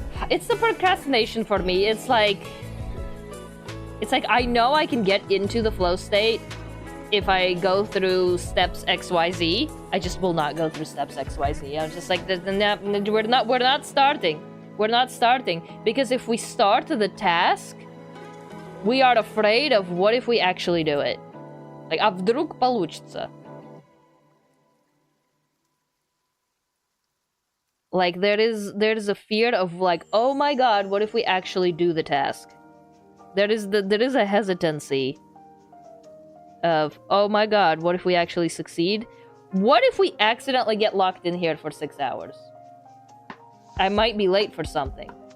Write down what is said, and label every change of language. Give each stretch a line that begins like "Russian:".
English: It's the procrastination for me. It's like I know I can get into the flow state if I go through steps XYZ. I just will not go through steps XYZ. I'm just like, we're not starting. We're not starting. Because if we start the task, we are afraid of what if we actually do it. Like,
Russian: а вдруг получится?
English: Like, there is a fear of, like, oh my god, what if we actually do the task? There is a hesitancy of, oh my god, what if we actually succeed? What if we accidentally get locked in here for 6 hours? I might be late for something.